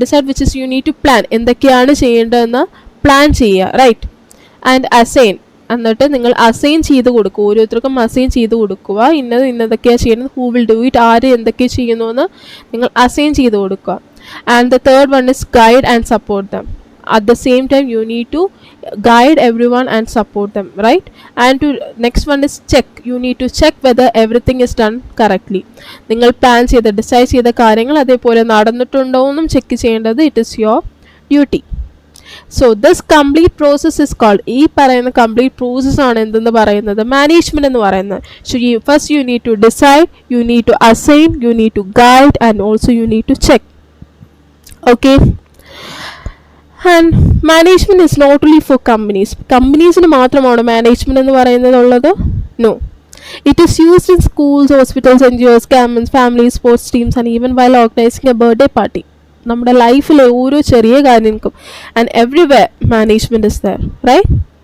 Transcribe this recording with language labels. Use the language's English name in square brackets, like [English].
[English] decide which is you need to plan, [Malayalam] എന്തൊക്കെയാണ് ചെയ്യേണ്ടതെന്ന് plan ചെയ്യുക, [English] Right? And assign, [Malayalam] എന്നിട്ട് നിങ്ങൾ അസൈൻ ചെയ്ത് കൊടുക്കുക. ഓരോരുത്തർക്കും അസൈൻ ചെയ്ത് കൊടുക്കുക. ഇന്നതൊക്കെയാണ് ചെയ്യുന്നത്, [English] who will do it, [Malayalam] ആര് എന്തൊക്കെ ചെയ്യുന്നു എന്ന് നിങ്ങൾ അസൈൻ ചെയ്ത് കൊടുക്കുക. [English] And the third one is guide and support them. At the same time you need to guide everyone and support them, right? And next one is check. You need to check whether everything is done correctly. [Malayalam] നിങ്ങൾ plan ചെയ്ത് decide ചെയ്ത കാര്യങ്ങൾ അതേപോലെ നടന്നിട്ടുണ്ടോ എന്നും check ചെയ്യേണ്ടത് [English] It is your duty. So this complete process is called, [Malayalam] ഈ പറയുന്ന കംപ്ലീറ്റ് പ്രോസസ് ആണ് എന്തെന്ന് പറയുന്നത്, മാനേജ്മെന്റ് എന്ന് പറയുന്നത്. [English] So first you need to decide, you need to assign, you need to guide and also you need to check. Okay, and management is not only for companies. [Malayalam] കമ്പനീസിന് മാത്രമാണോ management എന്ന് പറയുന്നത് ഉള്ളത്? [English] No. It is used in schools, hospitals, NGOs, governments, families, sports teams, and even while organizing a birthday party. [Malayalam] നമ്മുടെ ലൈഫിലെ ഓരോ ചെറിയ കാര്യങ്ങൾക്കും [English] And everywhere management is there, right?